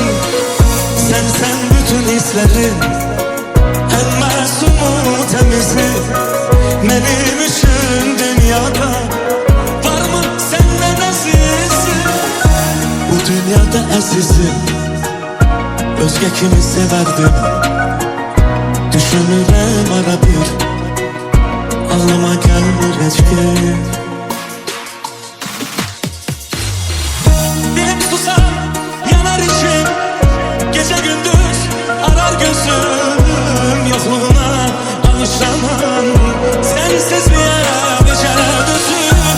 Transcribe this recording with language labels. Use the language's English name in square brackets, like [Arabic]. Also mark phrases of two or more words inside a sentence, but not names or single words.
[Turkish] Sen bütün hislerin, en masumu temizi, benim için dünyada var mı senden azizim? Bu dünyada azizim, özge kimi severdim. [Azerbaijani] Düşünürəm ara bir, ağlıma gəlmir heç kim. [Turkish] Dilim susar, yanar içim, gece gündüz arar gözüm. Yokluğuna alışamam, sensizliğe [Azerbaijani] necə dözüm.